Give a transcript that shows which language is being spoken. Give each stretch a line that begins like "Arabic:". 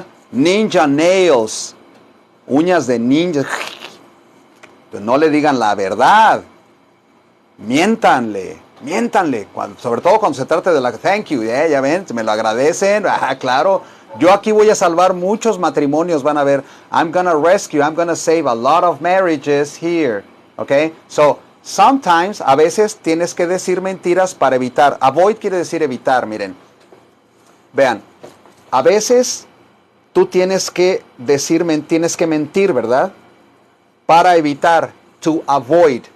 English: Ninja nails.
Spanish: Uñas de ninja. Pero no le digan la verdad. Miéntanle. Sobre todo cuando se trate de la
English: thank you.
Spanish: Ya ven, me lo agradecen. Claro. Yo aquí voy a salvar muchos matrimonios. Van a ver.
English: I'm gonna rescue. I'm gonna save a lot of marriages here. Okay. So, sometimes,
Spanish: a veces tienes que decir mentiras para evitar. Avoid quiere decir evitar, miren. Vean. A veces tú tienes que mentir, ¿verdad? Para evitar.
English: To avoid.